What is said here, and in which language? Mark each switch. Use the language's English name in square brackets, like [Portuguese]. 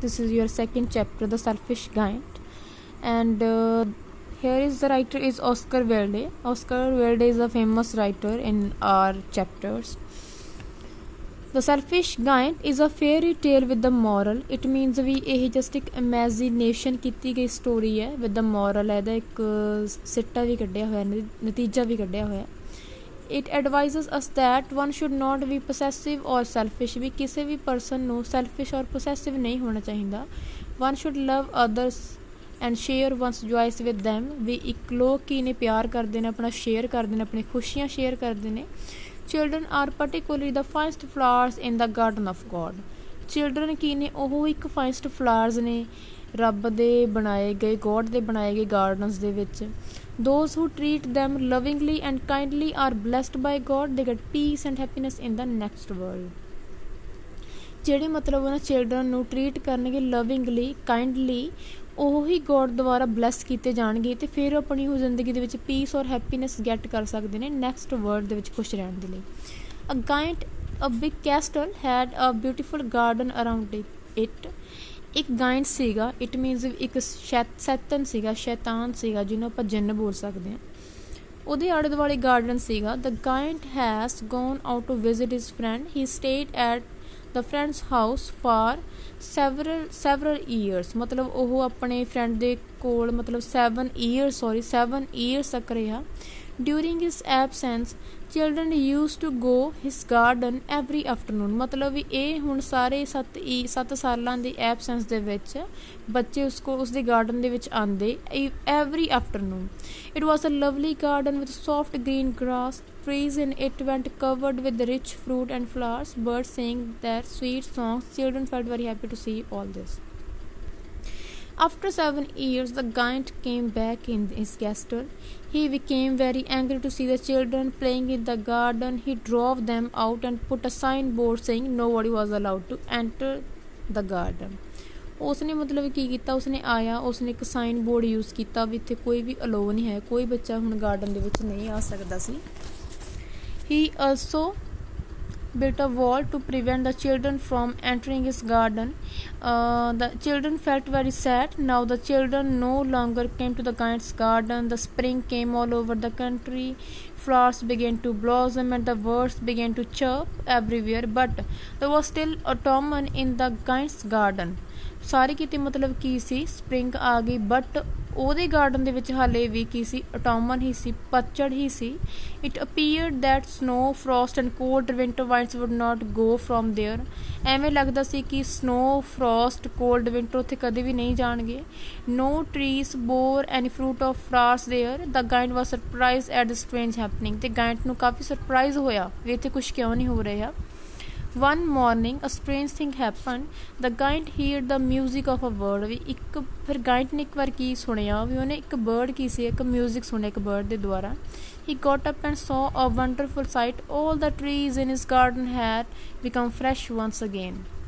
[English] This is your second chapter, The Selfish Giant, and here is the writer is Oscar Wilde. Oscar Wilde is a famous writer in our chapters. The Selfish Giant is a fairy tale with the moral. It means [Punjabi] ਵੀ ਇਹ just ਇੱਕ imagination ਕੀਤੀ ਗਈ story ਹੈ [English] with the moral [Punjabi] ਹੈ ਇਹਦਾ ਇੱਕ ਸਿੱਟਾ ਵੀ ਕੱਢਿਆ ਹੋਇਆ ਨਤੀਜਾ ਵੀ ਕੱਢਿਆ ਹੋਇਆ. [English] It advises us that one should not be possessive or selfish. [Punjabi] ਵੀ ਕਿਸੇ ਵੀ person ਨੂੰ selfish or possessive ਨਹੀਂ ਹੋਣਾ ਚਾਹੀਦਾ. [English] One should love others and share one's joys with them. [Punjabi] ਵੀ ਇੱਕ ਲੋਕ ਕੀ ਨੇ ਪਿਆਰ ਕਰਦੇ ਨੇ ਆਪਣਾ ਸ਼ੇਅਰ ਕਰਦੇ ਨੇ ਆਪਣੀ ਖੁਸ਼ੀਆਂ ਸ਼ੇਅਰ ਕਰਦੇ ਨੇ. [English] Children are particularly the finest flowers in the garden of God. [Punjabi] Children ਕੀ ਨੇ ਉਹ ਇੱਕ finest flowers ਨੇ ਰੱਬ ਦੇ ਬਣਾਏ ਗਏ ਗੋਡ ਦੇ ਬਣਾਏ ਗਏ ਗਾਰਡਨਸ ਦੇ ਵਿੱਚ. [English] Those who treat them lovingly and kindly are blessed by God. They get peace and happiness in the next world. [Punjabi] ਜਿਹੜੇ ਮਤਲਬ ਉਹਨਾਂ ਚਿਲਡਰਨ ਨੂੰ ਟਰੀਟ ਕਰਨਗੇ ਲਵਿੰਗਲੀ ਕਾਈਂਡਲੀ ਉਹ ਹੀ ਗੋਡ ਦੁਆਰਾ ਬਲੈਸ ਕੀਤੇ ਜਾਣਗੇ ਅਤੇ ਫਿਰ ਆਪਣੀ ਉਹ ਜ਼ਿੰਦਗੀ ਦੇ ਵਿੱਚ ਪੀਸ ਔਰ ਹੈਪੀਨੈਸ ਗੈਟ ਕਰ ਸਕਦੇ ਨੇ ਨੈਕਸਟ ਵਰਲਡ ਦੇ ਵਿੱਚ ਖੁਸ਼ ਰਹਿਣ ਦੇ ਲਈ. [English] A giant a big castle had a beautiful garden around it. [Punjabi] ਇੱਕ ਗਾਇੰਟ ਸੀਗਾ [English] it means [Punjabi] ਇੱਕ ਸ਼ੈਤਨ ਸੀਗਾ ਸ਼ੈਤਾਨ ਸੀਗਾ ਜਿਹਨੂੰ ਆਪਾਂ ਜਿੰਨ ਬੋਲ ਸਕਦੇ ਹਾਂ. ਉਹਦੇ ਆਲੇ ਦੁਆਲੇ ਗਾਰਡਨ ਸੀਗਾ. [English] The giant has gone out to visit his friend. He stayed at the friend's house for several years. [Punjabi] ਮਤਲਬ ਉਹ ਆਪਣੇ ਫਰੈਂਡ ਦੇ ਕੋਲ ਮਤਲਬ 7 ਈਅਰਸ ਤੱਕ ਰਿਹਾ. [English] During his absence children use to go his garden every afternoon. [Punjabi] ਮਤਲਬ ਵੀ ਇਹ ਹੁਣ ਸਾਰੇ 7 ਸਾਲਾਂ ਦੀ ਐਬਸੈਂਸ ਦੇ ਵਿੱਚ ਬੱਚੇ ਉਸਦੇ ਗਾਰਡਨ ਦੇ ਵਿੱਚ ਆਉਂਦੇ every afternoon. [English] It was a lovely garden with soft green grass. Trees in it went covered with rich fruit and flowers. Birds sang their sweet songs. Children felt very happy to see all this. After 7 years, the giant came back in his castle. He became very angry to see the children playing in the garden. He drove them out and put a signboard saying nobody was allowed to enter the garden. [Punjabi] ਉਸਨੇ ਮਤਲਬ ਕੀ ਕੀਤਾ ਉਸਨੇ ਆਇਆ ਉਸਨੇ ਇੱਕ sign board use ਕੀਤਾ ਵੀ ਇੱਥੇ ਕੋਈ ਵੀ ਅਲੋ ਨਹੀਂ ਹੈ ਕੋਈ ਬੱਚਾ ਹੁਣ ਗਾਰਡਨ ਦੇ ਵਿੱਚ ਨਹੀਂ ਆ ਸਕਦਾ ਸੀ. [English] He also built a wall to prevent the children from entering his garden. The children felt very sad. Now the children no longer came to the giant's garden. The spring came all over the country. Flowers began to blossom and the birds began to chirp everywhere. But there was still autumn in the giant's garden. [Punjabi] ਸਾਰੇ ਕਿਤੇ ਮਤਲਬ ਕੀ ਸੀ spring ਆ ਗਈ but ਉਹਦੇ garden ਦੇ ਵਿੱਚ ਹਾਲੇ ਵੀ ਕੀ ਸੀ ਅਟੋਮਨ ਹੀ ਸੀ ਪਤਝੜ ਹੀ ਸੀ. [English] It appeared that snow frost and cold winter winds would not go from there. [Punjabi] ਐਵੇਂ ਲੱਗਦਾ ਸੀ ਕਿ ਸਨੋ ਫਰੋਸਟ ਕੋਲਡ ਵਿੰਟਰ ਉੱਥੇ ਕਦੇ ਵੀ ਨਹੀਂ ਜਾਣਗੇ. [English] No trees bore any fruit of flowers there. The giant was surprise at the strange happening. [Punjabi] ਤੇ ਗਾਇੰਟ ਨੂੰ ਕਾਫੀ surprise ਹੋਇਆ ਵੀ ਇੱਥੇ ਕੁਛ ਕਿਉਂ ਨਹੀਂ ਹੋ ਰਿਹਾ. [English] One morning a strange thing happened. The giant heard the music of a bird. [Punjabi] ਵੀ ਇੱਕ ਫਿਰ giant ਨੇ ਇੱਕ ਵਾਰ ਕੀ ਸੁਣਿਆ ਵੀ ਉਹਨੇ ਇੱਕ bird ਕੀ ਸੀ ਇੱਕ music ਸੁਣਿਆ ਇੱਕ bird ਦੇ ਦੁਆਰਾ. [English] He got up and saw a wonderful sight. All the trees in his garden had become fresh once again.